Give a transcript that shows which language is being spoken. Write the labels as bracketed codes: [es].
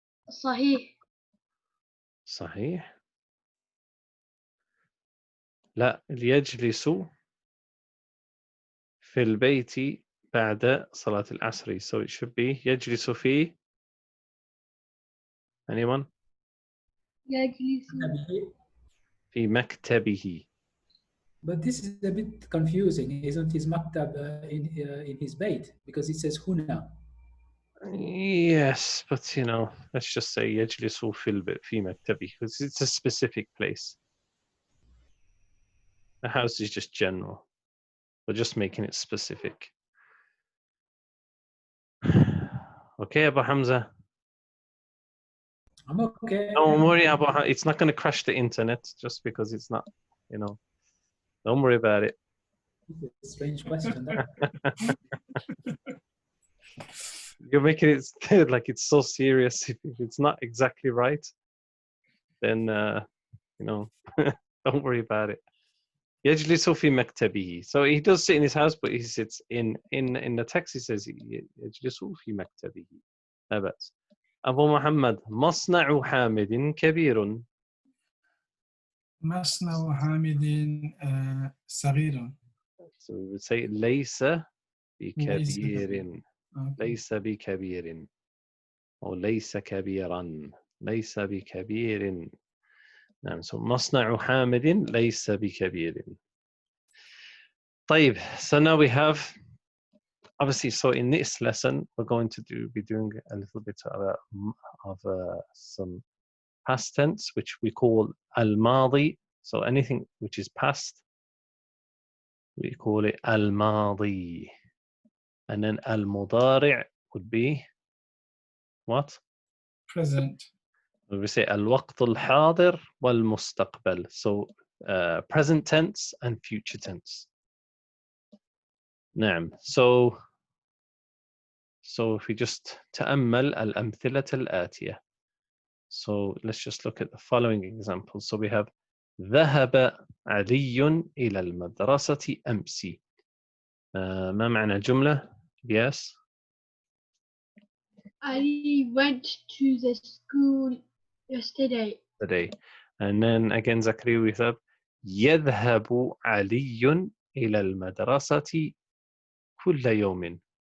[ar] صحيح. صحيح. لا يجلس في البيت بعد صلاة العصر. [en] So it should be [ar] يجلس في. [en] Anyone? [ar] يجلس. في مكتبه. [en] But this is a bit confusing, isn't his maktab in his bait? Because it says huna. Yes, but you know, let's just say [ar] يجلس في مكتبه [en] because it's a specific place. The house is just general. We're just making it specific. Okay, Abu Hamza. I'm okay. Don't worry, Abu Hamza. It's not going to crash the internet just because it's not, you know. Don't worry about it. It's a strange question. You're making it like it's so serious. If it's not exactly right, then you know, don't worry about it. [ar] يجلس في مكتبه. [en] So he does sit in his house, but he sits in the text. He says [ar] يجلس في مكتبه. لا بأس. أبو محمد مصنع حامد كبير. مصنع حامد صغير. [en] So we would say [ar] ليس بكبير. ليس بكبير. أو ليس كبيرا. ليس بكبير. نعم. [en] So [ar] مصنع حامد ليس بكبير. طيب. [en] So now we have, obviously, so in this lesson we're going to be doing a little bit of some past tense, which we call al-madi. So anything which is past, we call it al-madi. And then al-mudari' would be what? Present. We say al-waqt al-hadir wal-mustaqbal. So present tense and future tense. [ar] نعم. [en] So if we just [ar] تأمل الأمثلة الآتية. [en] So let's just look at the following examples. So we have [ar] ذهب علي إلى المدرسة أمس. ما معنى الجملة؟ [en] Yes. Ali went to the school yesterday. Today. And then again Zakaria we have [ar] يذهب علي إلى المدرسة كل يوم.